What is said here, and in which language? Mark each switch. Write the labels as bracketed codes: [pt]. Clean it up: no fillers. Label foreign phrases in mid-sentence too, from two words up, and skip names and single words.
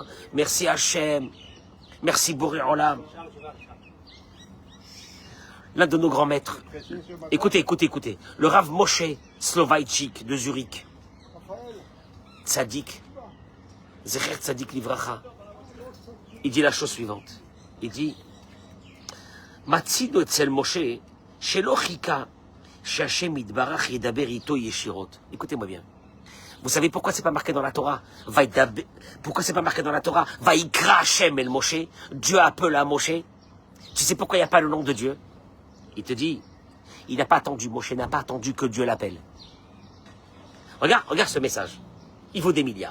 [fr] Merci Hachem. Merci [he] בורא עולם. [fr] L'un de nos grands maîtres. Écoutez. Le Rav Moshe Soloveitchik de Zurich. Tzadik. [he] זכר צדיק לברכה. [fr] il dit la chose suivante. Il dit, [he] מצדו אצל משה, שלא חיכה, שהשם יתברך ידבר איתו ישירות. [fr] Écoutez-moi bien. Vous savez pourquoi c'est pas marqué dans la Torah? Pourquoi c'est pas marqué dans la Torah? [he] ויקרא השם אל משה. [fr] Dieu appela Moshe. Tu sais pourquoi il n'y a pas le nom de Dieu? Il te dit, il n'a pas attendu, Moshe n'a pas attendu que Dieu l'appelle. Regarde ce message. Il vaut des milliards.